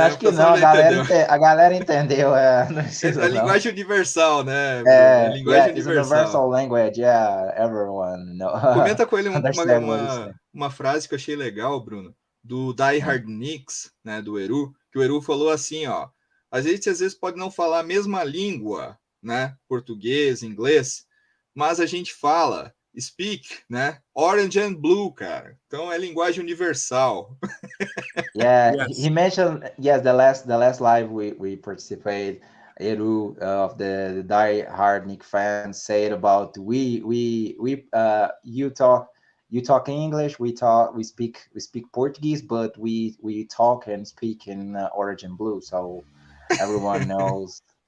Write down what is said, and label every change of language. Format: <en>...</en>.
<pt>Acho que não, a galera entendeu. Não precisa, é a linguagem universal, né? É linguagem</pt> <en>universal language, everyone knows.</en> <pt>Comenta com ele uma frase que eu achei legal, Bruno, do Die Hard Knicks, né, do Eru, que o Eru falou assim, ó, a gente às vezes pode não falar a mesma língua, né, português, inglês, mas a gente fala speak, né,</pt> <en>orange and blue,</en> <pt>cara. Então é linguagem universal.</pt> <en>Yeah, yes. He mentioned, yes, the last live we participated, Eru of the Die Hard Knicks fans said about you talk English, we speak Portuguese, but we talk and speak in orange and blue, so everyone knows.</en>